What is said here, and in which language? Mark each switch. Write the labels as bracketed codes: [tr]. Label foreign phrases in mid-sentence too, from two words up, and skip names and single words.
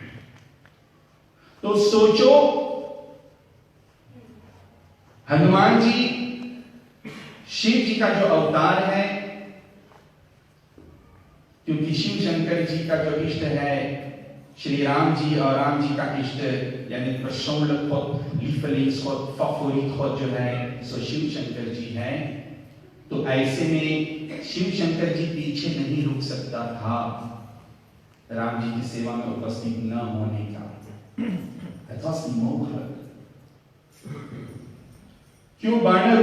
[hi] तो सोचो हनुमान जी शिव जी का जो अवतार है, क्योंकि शिव शंकर जी का जो इष्ट है श्री राम जी, और राम जी का इष्ट यानी [nl] persoonlijk God, lievelingsgod, favoriet God [hi] जो है सो शिव शंकर जी है। तो ऐसे में शिव शंकर जी पीछे नहीं रुक सकता था राम जी की सेवा में उपस्थित न होने का। क्यों बानर रूप लिया गया?